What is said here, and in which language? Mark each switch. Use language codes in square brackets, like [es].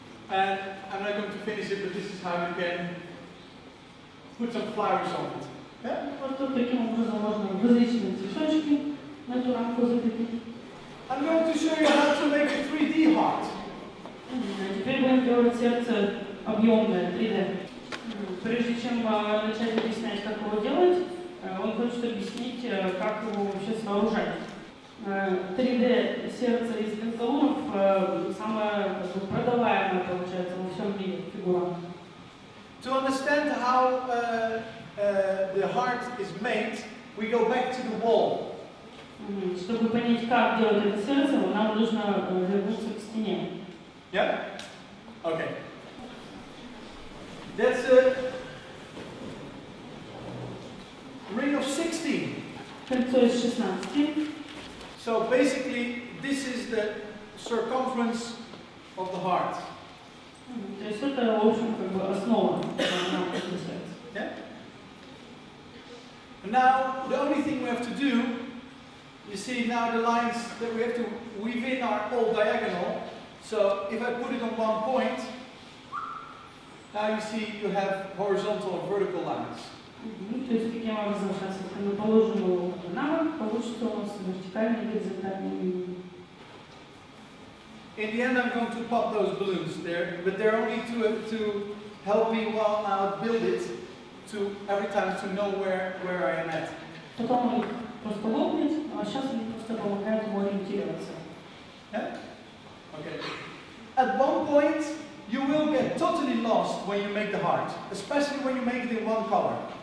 [en] And I'm not going to finish it, but this is how you can put some flowers on it. Yeah? [ru] Вот тут таким образом можно различные цветочки на эту рамку закрепить. [en] I'm going to show you how to make a 3D heart. [ru] Теперь будем делать сердце объемное, 3D. Прежде чем начать объяснять, как его делать, он хочет объяснить, как его вообще сооружать. 3D сердце из бензолунов самая продаваемая, получается, во всем мире фигура. [en] To understand how the heart is made, we go back to the wall. [ru] Чтобы понять, как делать это сердце, нам нужно вернуться к стене. [en] Yeah? Okay. That's a ring of 16. [ru] Кольцо из 16. [en] So basically, this is the circumference of the heart. [ru] То есть это, в общем, как бы основа нашего сердца. [en] Yeah? And now, the only thing we have to do, you see now the lines that we have to weave in are all diagonal. So if I put it on one point, now you see you have horizontal and vertical lines. [ru] То есть таким образом, сейчас если мы положим его навык, получится у нас вертикальные и горизонтальные линии. [en] In the end, I'm going to pop those balloons there, but they're only to help me while I build it, to every time to know where I am at. [ru] Потом их просто лопнуть, а сейчас они просто помогают ему ориентироваться. [en] Yeah? Okay. At one point, you will get totally lost when you make the heart, especially when you make it in one color.